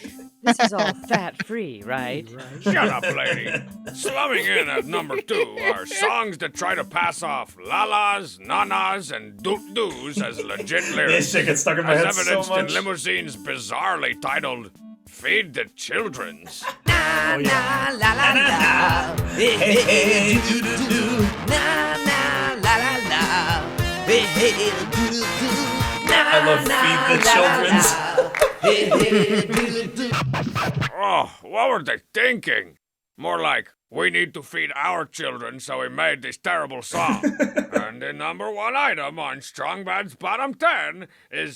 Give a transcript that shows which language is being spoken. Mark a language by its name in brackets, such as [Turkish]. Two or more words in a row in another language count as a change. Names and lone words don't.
[English] This is all fat-free, right? Shut up, lady. Slumming in at number 2 are songs that try to pass off la-las, na-nas, and doot-doos as legit lyrics. This shit gets stuck in my head so evidenced much. in limousines bizarrely titled Feed the Children's. Na na la la la. Hey hey do do do. Na na la la la. Hey hey do do do. I love Feed the Children's. Hey hey do do. Oh, what were they thinking? More like, we need to feed our children, so we made this terrible song. And the number 1 item on Strong Bad's bottom 10 is...